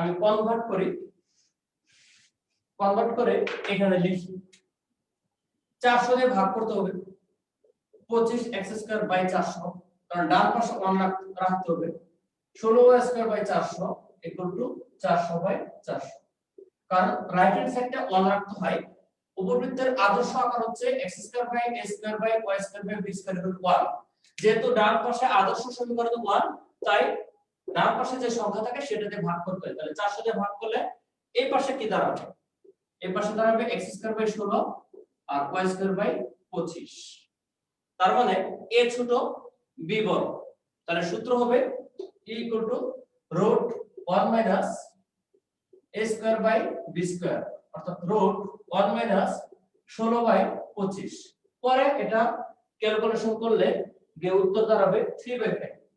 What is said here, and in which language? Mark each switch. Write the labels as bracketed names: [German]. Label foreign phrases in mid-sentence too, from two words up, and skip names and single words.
[Bangla] তাই আমি কনভার্ট করি কনভার্ট করে এখানে লিখি 400 দিয়ে ভাগ করতে হবে 25x² / 400 কারণ ডান পাশে 1 রাখতে হবে 16y² / 400 400/400 কারণ [English] right hand sideটা [Bangla] 1 রাখতে হয় উপবৃত্তের আদর্শ আকার হচ্ছে x²/a²/y²/b² 1 যেহেতু ডান পাশে আদর্শ সমীকরণ 1 তাই ডান পাশে যে সংখ্যা থাকে সেটাতে ভাগ করতে হয় তাহলে 400 দিয়ে ভাগ করলে এই পাশে কি দাঁড়াবে এই পাশে দাঁড়াবে x² / 16 আর y²/25 তার মানে a ছোট b বড় তাহলে সূত্র হবে e √1 - a²/b² অর্থাৎ √1 - 16/25 পরে এটা ক্যালকুলেশন করলে গিয়ে উত্তর দাঁড়াবে 3/5